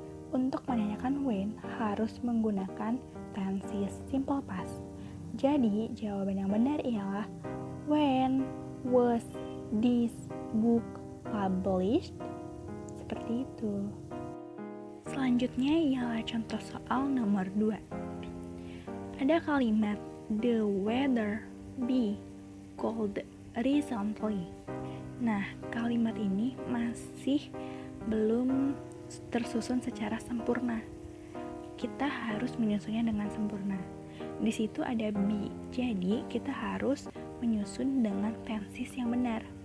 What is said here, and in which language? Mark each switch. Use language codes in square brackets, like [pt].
[id] Untuk menanyakan when harus menggunakan tenses simple past. Jadi jawaban yang benar ialah [en] when was this book published? [id] Seperti itu. Selanjutnya ialah contoh soal nomor 2. Ada kalimat [en] the weather be cold recently. [id] Nah, kalimat ini masih belum tersusun secara sempurna. Kita harus menyusunnya dengan sempurna. Di situ ada be, jadi kita harus menyusun dengan tenses yang benar.